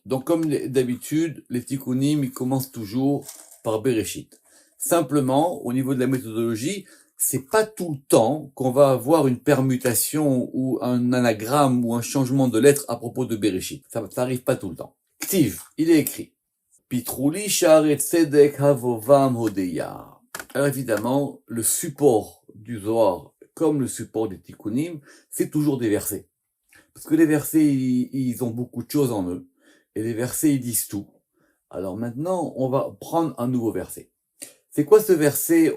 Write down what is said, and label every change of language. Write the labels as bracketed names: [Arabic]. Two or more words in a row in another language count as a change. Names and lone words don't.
[French] Donc comme d'habitude, les tikkunim, ils commencent toujours par Bereshit. Simplement, au niveau de la méthodologie, c'est pas tout le temps qu'on va avoir une permutation ou un anagramme ou un changement de lettre à propos de Bereshit. Ça arrive pas tout le temps. Ktiv, il est écrit. [Hebrew] פתחו לי שערי צדק אבוא בם אודה יה. [French] Alors évidemment, le support du Zohar, comme le support des tikkunim, c'est toujours des versets. Parce que les versets, ils ont beaucoup de choses en eux. Et les versets, ils disent tout. Alors maintenant, on va prendre un nouveau verset. C'est quoi ce verset?